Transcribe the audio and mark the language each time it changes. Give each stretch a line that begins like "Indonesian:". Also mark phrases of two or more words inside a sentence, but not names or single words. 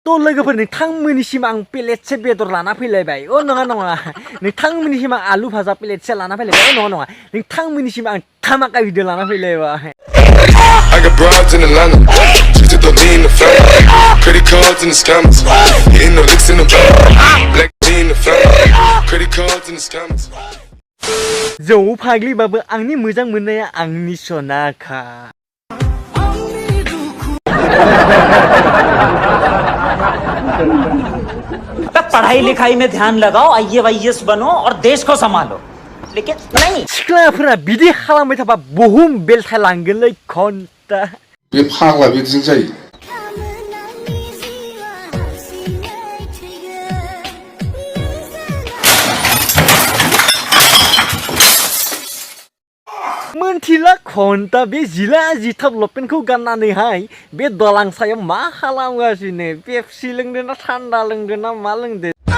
Bodo: तो लोगोफोर नोंथांमोननिसिम आं प्लेटसे बेदर लाना फैलायबाय अ नङा नङा नोंथांमोननिसिम आं आलु भाजा प्लेटसे लाना फैलायबाय अ नङा नङा नोंथांमोननिसिम आं धामाका भिडिअ लाना फैलायबाय
English: I got broads in Atlanta, just to throw me in the family. Credit cards and the scammers, hitting the licks in the back. Black me in the family, credit cards and the scammers.
Bodo: जौ फाग्लिबाबो आंनि मोजां मोननाया आंनि सनाखा
Hindi: पढ़ाई लिखाई में ध्यान लगाओ आईएएस बनो और देश को संभालो लेकिन नहीं
Bodo: सिख्लाफोरा बिदि खालामबाय थाबा बुहुम बेलथायलांगोनलै घन्टा बे फाग्ला बिदिजों जायो मोनथिला घन्टा बे जिला जिथाब लपेनखौ गाननानैहाय बे दलां सायाव मा खालामगासिनो पेप्सि लोंदों ना थान्दा लोंदों ना मा लोंदों